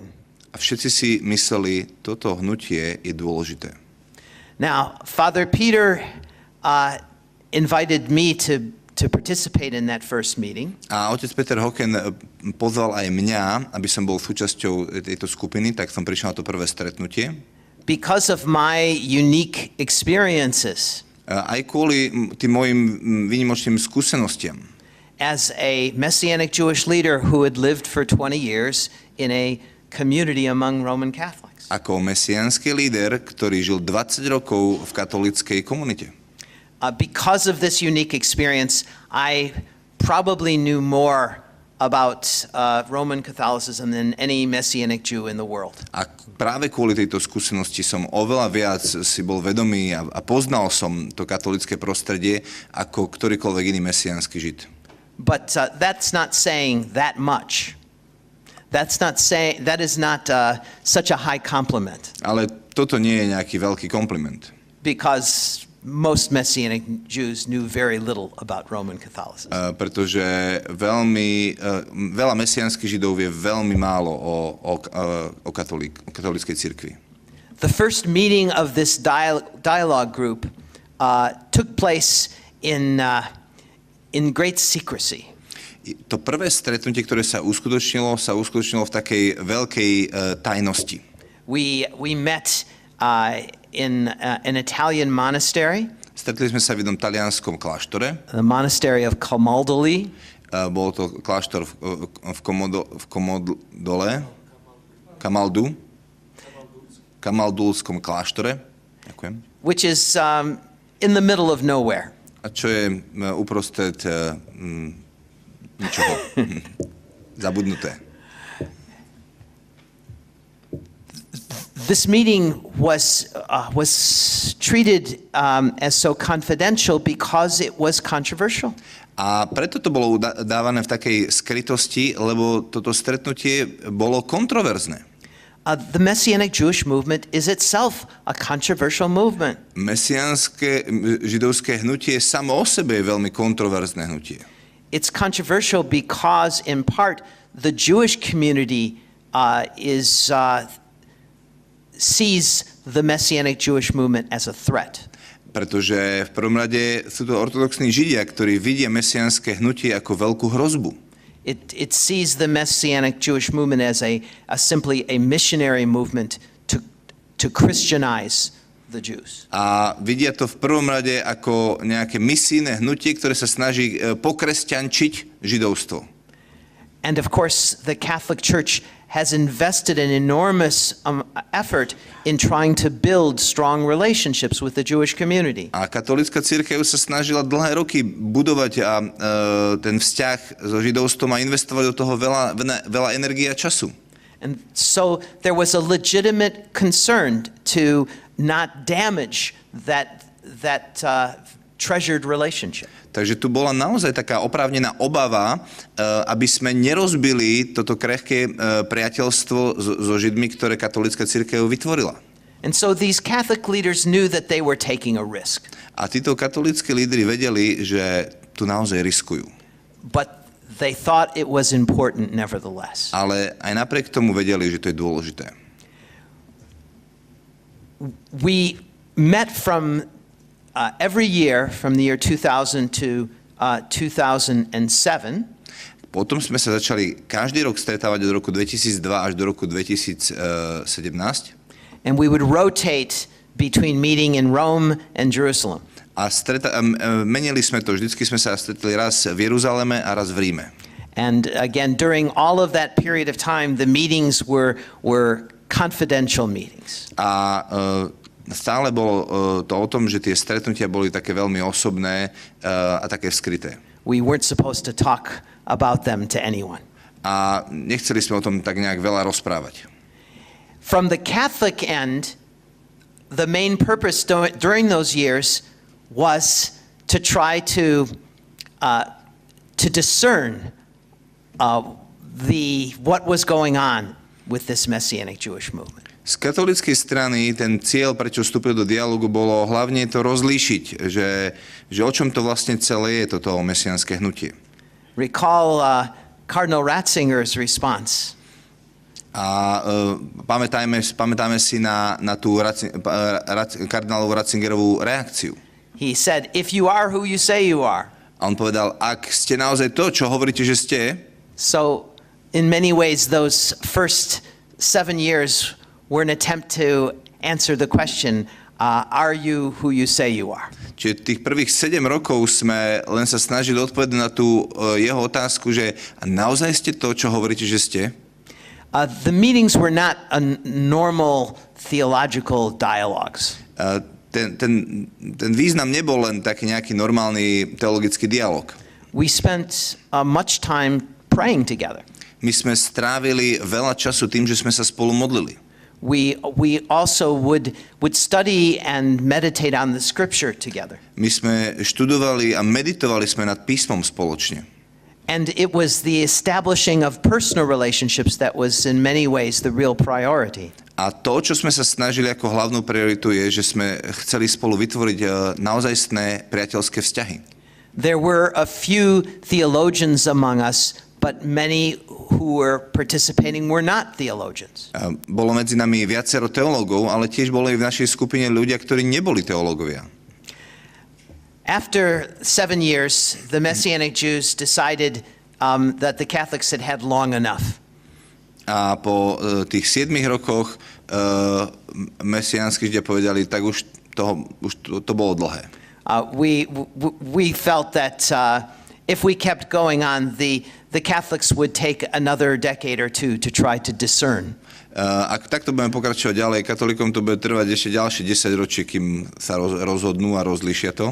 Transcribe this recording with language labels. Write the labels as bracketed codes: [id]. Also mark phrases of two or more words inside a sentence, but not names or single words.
[sk] A všetci si mysleli, toto hnutie je dôležité. [en] Now, Father Peter invited me to participate in that first meeting. [sk] A otec Peter Hocken pozval aj mňa, aby som bol súčasťou tejto skupiny, tak som prišiel na to prvé stretnutie. [en] Because of my unique experiences. [sk] Aj kvôli tým mojim výnimočným skúsenostiam. [en] As a Messianic Jewish leader who had lived for 20 years in a community among Roman Catholics. [sk] Ako mesiánsky líder, ktorý žil 20 rokov v katolíckej komunite. [en] Because of this unique experience, I probably knew more about Roman Catholicism than any Messianic Jew in the world. [sk] A práve kvôli tejto skúsenosti som oveľa viac si bol vedomý a poznal som to katolícke prostredie ako ktorýkoľvek iný mesiánsky Žid. [en] But that's not saying that much. That is not such a high compliment. [sk] Ale toto nie je nejaký veľký kompliment. [en] Because most Messianic Jews knew very little about Roman Catholicism. [sk] Pretože veľa mesiánskych Židov vie veľmi málo o katolíckej cirkvi. [en] The first meeting of this dialogue group took place in great secrecy. [sk] to prvé stretnutie, ktoré sa uskutočnilo v takej veľkej tajnosti. [en] We met in an Italian monastery. [sk] Stretli sme sa v jednom talianskom kláštore. [en] The monastery of Camaldoli. [sk] Bol to kláštor v Kamaldulskom kláštore. Ďakujem. [en] Which is in the middle of nowhere. [sk] A čo je uprostred ničoho. Zabudnuté. [en] This meeting was treated as so confidential because it was controversial. [sk] A preto to bolo dávané v takej skrytosti, lebo toto stretnutie bolo kontroverzné. [en] The Messianic Jewish movement is itself a controversial movement. [sk] Mesiánske židovské hnutie samo o sebe je veľmi kontroverzné hnutie. [en] It's controversial because, in part, the Jewish community sees the Messianic Jewish movement as a threat. [sk] Pretože v prvom rade sú to ortodoxní Židia, ktorí vidia mesiánske hnutie ako veľkú hrozbu. [en] It sees the Messianic Jewish movement as simply a missionary movement to Christianize the Jews. [sk] A vidia to v prvom rade ako nejaké misijné hnutie, ktoré sa snaží pokresťančiť židovstvo. [en] And of course, the Catholic Church has invested an enormous effort in trying to build strong relationships with the Jewish community. [sk] A katolícka cirkev sa snažila dlhé roky budovať ten vzťah so židovstvom a investovať do toho veľa energie a času. [en] And so there was a legitimate concern to not damage that treasured relationship. [sk] Takže tu bola naozaj taká oprávnená obava, aby sme nerozbili toto krehké priateľstvo so Židmi, ktoré katolícka cirkev vytvorila. [en] And so these Catholic leaders knew that they were taking a risk. [sk] A títo katolícki lídri vedeli, že tu naozaj riskujú. [en] But they thought it was important nevertheless. [sk] Ale aj napriek tomu vedeli, že to je dôležité. [en] We met from every year from the year 2000 to 2007. [sk] Potom sme sa začali každý rok stretávať od roku 2002 až do roku 2017. [en] And we would rotate between meeting in Rome and Jerusalem. [sk] A menili sme to, vždycky sme sa stretli raz v Jeruzaleme a raz v Ríme. [en] And again, during all of that period of time, the meetings were confidential meetings. [sk] A stále bolo to o tom, že tie stretnutia boli také veľmi osobné a také skryté. [en] We weren't supposed to talk about them to anyone. [sk] A nechceli sme o tom tak nejak veľa rozprávať. [en] From the Catholic end, the main purpose during those years was to try to discern what was going on with this Messianic Jewish movement. [sk] Z katolíckej strany ten cieľ, prečo vstúpil do dialogu, bolo hlavne to rozlíšiť, že o čom to vlastne celé je toto mesiánske hnutie. [en] Recall Cardinal Ratzinger's response. [sk] A pamätajme si na tú kardinálovú Ratzingerovú reakciu. [en] He said, if you are who you say you are. [sk] A on povedal, ak ste naozaj to, čo hovoríte, že ste. [en] So, in many ways, those first 7 years were an attempt to answer the question, are you who you say you are? [sk] Čiže tých prvých 7 rokov sme len sa snažili odpovedať na tú jeho otázku, že naozaj ste to, čo hovoríte, že ste? [en] The meetings were not a normal theological dialogues. [sk] Ten význam nebol len taký nejaký normálny teologický dialog. [en] We spent much time praying together. [sk] My sme strávili veľa času tým, že sme sa spolu modlili. [en] We also would study and meditate on the scripture together. [sk] My sme študovali a meditovali sme nad písmom spoločne. [en] And it was the establishing of personal relationships that was in many ways the real priority. [sk] A to, čo sme sa snažili ako hlavnú prioritu, je, že sme chceli spolu vytvoriť naozajstné priateľské vzťahy. [en] There were a few theologians among us, but many who were participating were not theologians. [sk] Bolo medzi nami viacero teológov, ale tiež boli v našej skupine ľudia, ktorí neboli teológovia. [en] After 7 years, the Messianic Jews decided that the Catholics had had long enough. [sk] A po tých 7 rokoch mesiánsky Židia povedali, tak už to bolo dlhé. [en] We felt that if we kept going on, the Catholics would take another decade or two to try to discern. [sk] Ak takto budeme pokračovať ďalej, katolíkom to bude trvať ešte ďalšie 10 ročí, kým sa rozhodnú a rozlíšia to.